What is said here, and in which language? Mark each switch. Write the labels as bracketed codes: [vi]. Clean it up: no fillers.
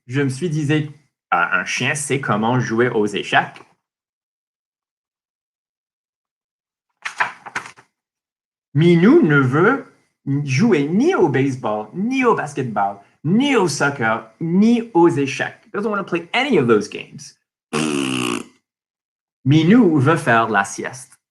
[fr] Je me suis dit, un chien sait comment jouer aux échecs. Minou ne veut jouer ni au baseball, ni au basketball, ni au soccer, ni aux échecs. [en] He doesn't want to play any of those games. [fr] Minou veut faire la sieste.